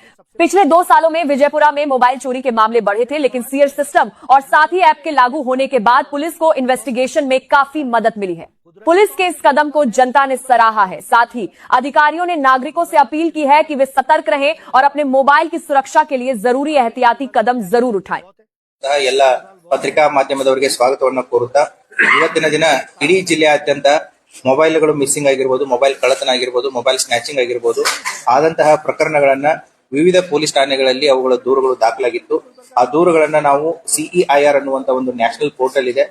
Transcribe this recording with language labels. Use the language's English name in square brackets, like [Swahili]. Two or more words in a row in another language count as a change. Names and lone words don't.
[Hindi] पिछले 2 सालों में विजयपुरा में मोबाइल चोरी के मामले बढ़े थे, लेकिन सीआर सिस्टम और साथ ही ऐप के लागू होने के बाद पुलिस को इन्वेस्टिगेशन में काफी मदद मिली है। पुलिस के इस कदम को जनता ने सराहा है। साथ ही अधिकारियों ने नागरिकों से अपील की है कि वे सतर्क रहें और अपने मोबाइल की सुरक्षा के लिए जरूरी एहतियाती कदम जरूर उठाएं। [Kannada] ಪತ್ರಿಕಾ ಮಾಧ್ಯಮದವರಿಗೆ ಸ್ವಾಗತವನ್ನು ಕೋರುತ್ತಾ ಇವತ್ತಿನ ದಿನ ಇಡೀ ಜಿಲ್ಲೆಯಾದ್ಯಂತ ಮೊಬೈಲ್ಗಳು ಮಿಸ್ಸಿಂಗ್ ಆಗಿರಬಹುದು, ಮೊಬೈಲ್ ಕಳ್ಳತನ ಆಗಿರಬಹುದು, [English] mobile snatching [Kannada] ಆಗಿರಬಹುದು ಆದಂತಹ ಪ್ರಕರಣಗಳನ್ನ ವಿವಿಧ ಪೊಲೀಸ್ ಠಾಣೆಗಳಲ್ಲಿ ಅವುಗಳ ದೂರುಗಳು ದಾಖಲಾಗಿತ್ತು. ಆ ದೂರುಗಳನ್ನ ನಾವು CEIR ಅನ್ನುವಂತ ಒಂದು [English] national portal [Kannada] ಇದೆ.